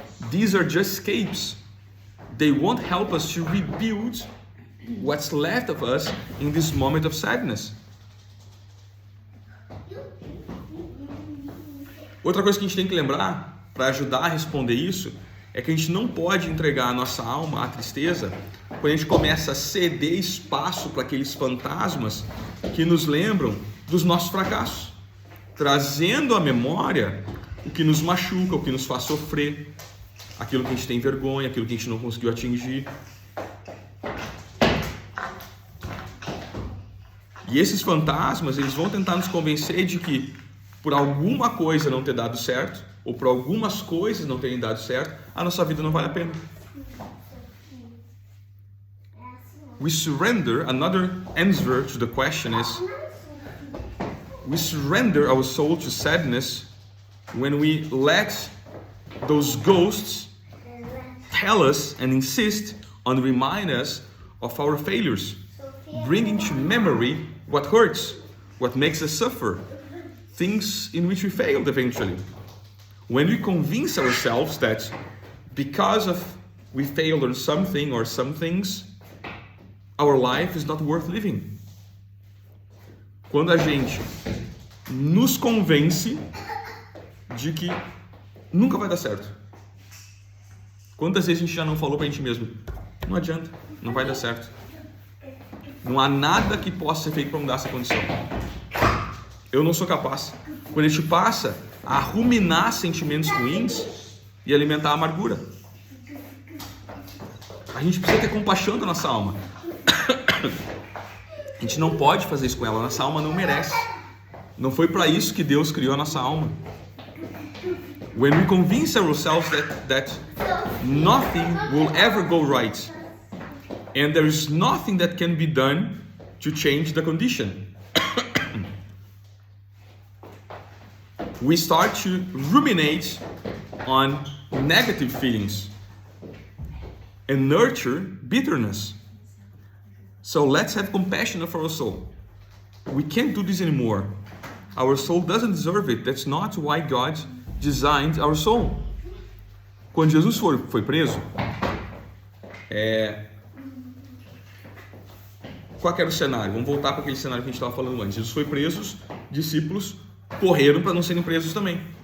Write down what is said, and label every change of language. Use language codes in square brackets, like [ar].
[en] These are just escapes. They won't help us to rebuild what's left of us in this moment of sadness. [pt] Outra coisa que a gente tem que lembrar para ajudar a responder isso é que a gente não pode entregar a nossa alma à tristeza quando a gente começa a ceder espaço para aqueles fantasmas que nos lembram dos nossos fracassos, trazendo à memória o que nos machuca, o que nos faz sofrer, aquilo que a gente tem vergonha, aquilo que a gente não conseguiu atingir. E esses fantasmas, eles vão tentar nos convencer de que por alguma coisa não ter dado certo, ou por algumas coisas não terem dado certo, a nossa vida não vale a pena. [en] we surrender, another answer to the question is, we surrender our soul to sadness when we let those ghosts tell us and insist on remind us of our failures, bringing to memory what hurts, what makes us suffer, things in which we failed eventually. When we convince ourselves that because of we failed on something or some things, our life is not worth living. [pt] Quando a gente nos convence de que nunca vai dar certo. Quantas vezes a gente já não falou pra gente mesmo, não adianta, não vai dar certo. Não há nada que possa ser feito para mudar essa condição. Eu não sou capaz. Quando a gente passa a ruminar sentimentos ruins e alimentar a amargura. A gente precisa ter compaixão da nossa alma. A gente não pode fazer isso com ela. Nossa alma não merece. Não foi para isso que Deus criou a nossa alma. [en] When we convince ourselves that nothing will ever go right, and there is nothing that can be done to change the condition, we start to ruminate on negative feelings and nurture bitterness. So let's have compassion for our soul. We can't do this anymore. Our soul doesn't deserve it. That's not why God designed our soul. [pt] Quando Jesus foi preso, qual era o cenário? Vamos voltar para aquele cenário que a gente estava falando antes. Jesus foi preso, os discípulos correram para não serem presos também.